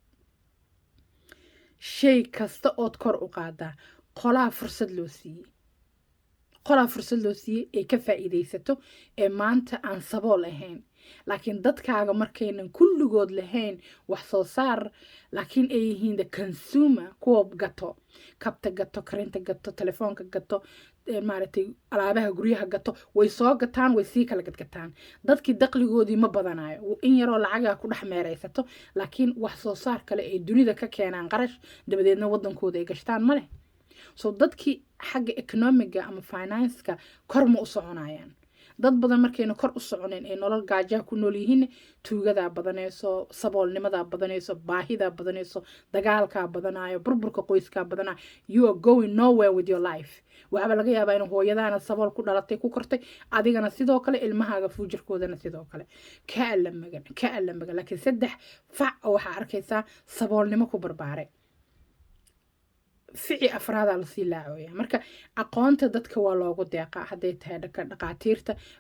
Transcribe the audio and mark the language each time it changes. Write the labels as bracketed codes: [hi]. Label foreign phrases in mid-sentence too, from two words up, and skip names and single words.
[so] shay kasta ood kor u qaadaa qolaa fursad loo siiyey ay ka faa'iidaysato ee maanta aan sabool ahayn laakiin dadkaaga markaynan kulligood lahayn wax soo saar laakiin ay yihiin [en] the consumer [so] kuwa gato kabta gato karinta gato telefoonka gato maaragtay alaabaha guryaha gato way soo gataan way sii kala gadgataan dadkii dakhligoodii ma badanayo in yaroo lacagaa ku dhex meeraysato laakiin wax soo saar kale ay dunida ka keenaan qarash dabadeedna waddankooda ay gashtaan ma leh so dadkii xagga economiga ama financeka kor ma u soconayaan dad badan markayna kor u soconeen ee nolol gaajaa ku nool yihiin tuugadaa badanayso saboolnimadaa badanayso baahidaa badanayso dagaalkaa badanayo burburka qoyskaa badanayo [en] you are going nowhere with your life [so] waxaaba laga yaabaa in hooyadaana sabool ku dhalatay ku kortay adigana sidoo kale ilmahaaga fuujirkoodana sidoo kale ka alla magan laakiin 3 fac oo waxaa arkaysaa saboolnimo ku barbaaray fici afraadaa lasii laacooya marka aqoonta dadka waa loogu deeqaa hadday tahay dhaqaatiirta